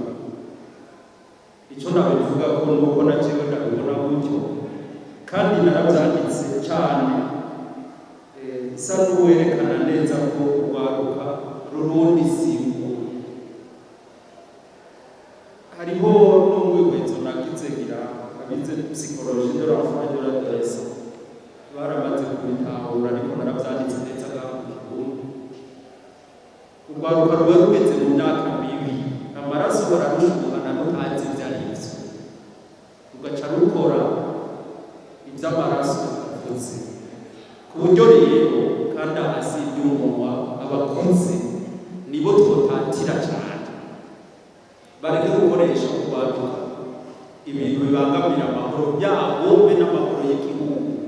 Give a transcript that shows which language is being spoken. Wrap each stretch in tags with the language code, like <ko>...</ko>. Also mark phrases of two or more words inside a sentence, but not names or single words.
<rn>Icyo nabivuga ko nuko naciwe ndabibona gutyo kandi narabyanditse cyane isa n'uwerekana neza ko urwaruka rurundi simbu. Hariho n'umwihwezo nagize ngira abize</rn> <fr>psychologie de l'enfant et de l'adolescent</fr> <rn>baramaze kubitahura ariko narabyanditse neza urwaruka ruba rugeze mu myaka mibi amaraso bararushuhana n'utazi ibyo ari byo rugaca rukora iby'amaraso avuze ku buryo rero kandi hasi iby'umunwa abakuze nibo twotatira cyane bareke gukoresha urwaruka ibintu bibangamira amahoro yabo be n'amahoro y'igihugu</rn>